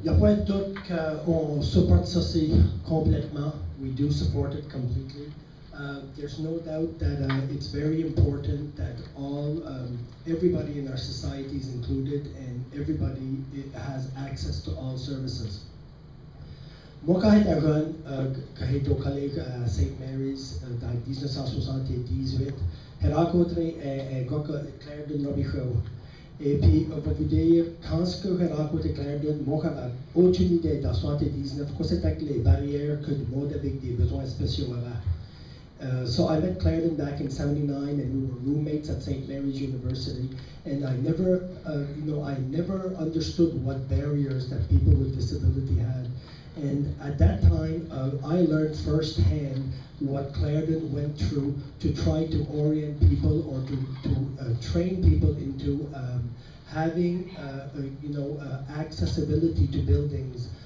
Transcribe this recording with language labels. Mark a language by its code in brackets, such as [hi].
[fr] Il n'y a pas de doute qu'on supporte ça complètement. [en] We do support it completely. There's no doubt that it's very important that everybody in our society is included and everybody has access to all services. [fr] Moi, quand j'étais jeune, quand j'étais au collège à St. Mary's dans 1978, j'ai rencontré un gars, Clarendon Robichaud. Et puis, on va vous dire, quand j'ai rencontré Clarendon, moi, j'avais aucune idée dans 1979, quoi c'était avec les barrières que le monde avec des besoins spéciaux avait. [en] So I met Clarendon back in '79, and we were roommates at St. Mary's University. And I never, I never understood what barriers that people with disability had. And at that time, I learned firsthand what Clarendon went through to try to orient people or to train people into having, accessibility to buildings.